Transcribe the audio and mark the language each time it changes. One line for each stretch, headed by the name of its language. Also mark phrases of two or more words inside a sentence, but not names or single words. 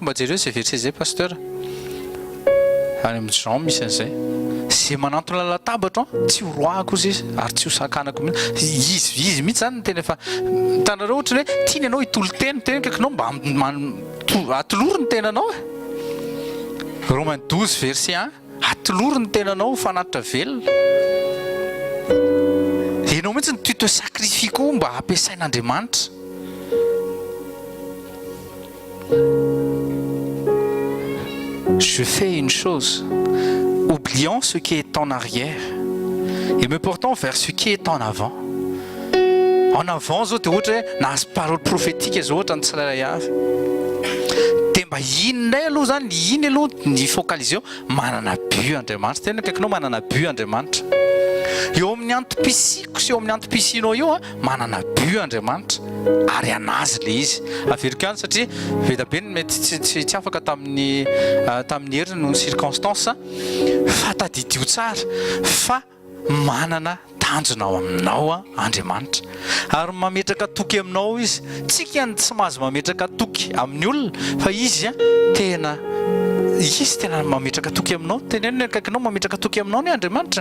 Malagasy: mba jereo zay verset zay pasteur any amin'ny Jean misy an'izay zay manantona latabatra tsy roahako izy ary tsy hosakanako mihitsy izy mihitsy zany tena efa tanareo ohatra hoe tiany ianao hitolo teny kaikinao mba atoloro ny tenanao Romains 12 verset 1 atoloro ny tenanao fanatitra velona ianao mihitsy ny te sakrifie koa mba ampiasain'Andriamanitra.
French: Je fais une chose, oubliant ce qui est en arrière et me portant vers ce qui est en avant.
Malagasy: En avant zao dia ohatra hoe nahazo
French: parole prophétique
Malagasy: zao ohatra ny tsirairay avy dia mba inonay aloha zany iny aloha ny focaliser eo manana but Andriamanitra tena kaikinao manana but Andriamanitra eo amin'ny antom-pisiko sy eo amin'ny antom-pisinao io manana but Andriamanitra ary anazy le izy averiko ihany satria veda be mety tsy afaka tamin'ny heriny noho ny circonstance fa tadidio tsara fa manana tanjona ao aminao Andriamanitra ary mametraka toky aminao izy tsika ihany tsy mahazo mametraka toky amin'ny olona fa izy tena mametraka toky aminao teneno akaikinao mametraka toky aminao ny Andriamanitra.